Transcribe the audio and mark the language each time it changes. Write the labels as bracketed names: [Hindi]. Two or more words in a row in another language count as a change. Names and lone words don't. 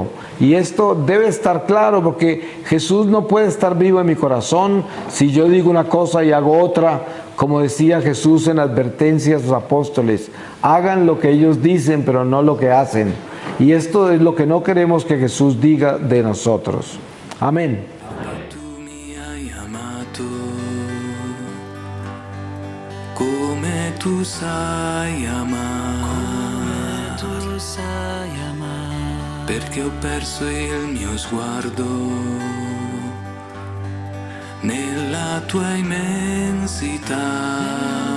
[Spanish] Y esto debe estar claro porque Jesús no puede estar vivo en mi corazón si yo digo una cosa y hago otra. Como decía Jesús en la advertencia a sus apóstoles, hagan lo que ellos dicen, pero no lo que hacen. Y esto es lo que no queremos que Jesús diga de nosotros. Amén. [Italian] Tu mi hai amato, come tu sai amare, perché ho perso il mio sguardo nella tua immensità.